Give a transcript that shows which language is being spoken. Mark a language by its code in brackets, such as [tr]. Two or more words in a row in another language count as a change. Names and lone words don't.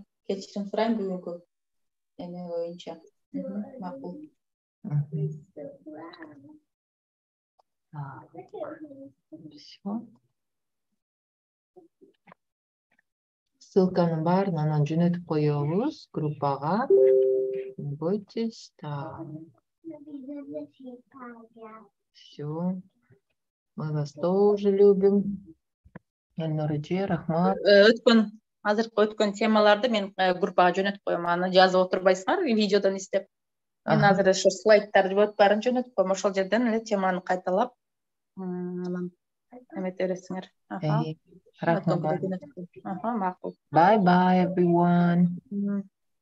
[ky] Кечирим сурайм бүгүнкү эме боюнча. Макул. Ссылканын баарын анан жөнөтүп коебуз группага. [ru] Не бойтесь. Все. Мы вас тоже любим. [ky] Элнур эже, рахмат. Өткөн темаларды мен группага жөнөтүп коем. Аны жазып отурбайсыңар, видеодон издеп. Мен азыр ошо слайдтарды баарын жөнөтүп коем. Ошол жерден эле теманы кайталап, анан эмете бересиңер. Рахмат. Макул. [en] Bye bye everyone.